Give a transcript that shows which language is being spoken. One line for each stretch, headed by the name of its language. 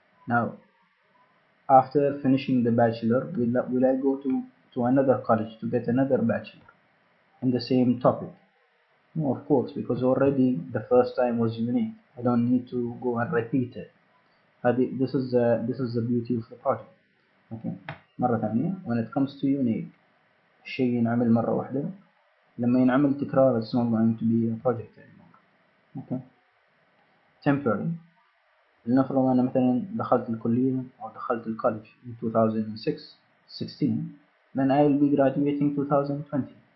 English: Now, after finishing the bachelor, will I go to another college to get another bachelor in the same topic? No, of course, because already the first time was unique. I don't need to go and repeat it. This is the beauty of the project. Okay.
Arabic: مرة ثانية,
English: when it comes to unique,
Arabic: الشيء ينعمل مرة واحدة. لما ينعمل تكرار,
English: it's not going to be a project anymore. Okay. Temporary.
Arabic: لنفرض أنا مثلا دخلت الكلية أو دخلت الكوليج
English: in 2016, then I will be graduating 2020.